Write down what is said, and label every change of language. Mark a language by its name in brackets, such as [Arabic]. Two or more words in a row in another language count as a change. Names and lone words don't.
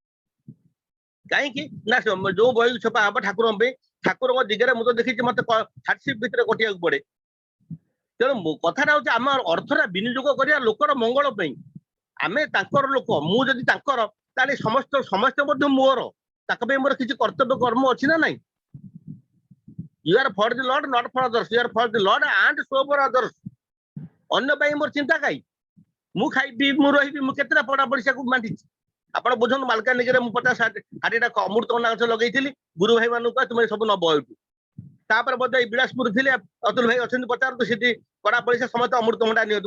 [Odia] କାହିଁକି ନା ଯୋଉ ବହି ଛପା ହବ ଠାକୁରଙ୍କ ପାଇଁ, ଠାକୁରଙ୍କ ଦିଗରେ ମୁଁ ତ ଦେଖିଛି ମତେ ହାର୍ଟସିପ ଭିତରେ କଟିବାକୁ ପଡେ। ତେଣୁ କଥାଟା ହଉଛି ଆମ ଅର୍ଥଟା ବିନିଯୋଗ କରିବା ଲୋକର ମଙ୍ଗଳ ପାଇଁ। ଆମେ ତାଙ୍କର ଲୋକ, ମୁଁ ଯଦି ତାଙ୍କର, ତାହେଲେ ସମସ୍ତେ ମଧ୍ୟ ମୋର, ତାଙ୍କ ପାଇଁ ମୋର କିଛି କର୍ତ୍ତବ୍ୟ କର୍ମ ଅଛି ନା ନାଇଁ? [English] You are for the Lord, not for others. You are for the Lord and so for others. [Odia] ଅନ୍ୟ ପାଇଁ ମୋର ଚିନ୍ତା କାହିଁ? ମୁଁ ଖାଇବି, ମୁଁ ରହିବି, ମୁଁ କେତେଟା ପଢା ପଇସାକୁ ବାଣ୍ଟିଛି। ଆପଣ ବୁଝନ୍ତୁ, ମାଲକାନଗିରିରେ ମୁଁ 50-60ଟା ଅମୃତଭଣ୍ଡା ଗଛ ଲଗେଇଥିଲି। ଗୁରୁ ଭାଇ ମାନଙ୍କୁ କହ ତୁମେ ସବୁ ନବ ଏଇଠୁ। ତାପରେ ବୋଧେ ଏଇ ବିଳାସପୁର ଥିଲେ, ଅତୁଲ ଭାଇ ଅଛନ୍ତି, ପଚାରନ୍ତୁ ସେଠି ପଢା ପଇସା ସମସ୍ତେ ଅମୃତଭଣ୍ଡା ନିଅନ୍ତୁ।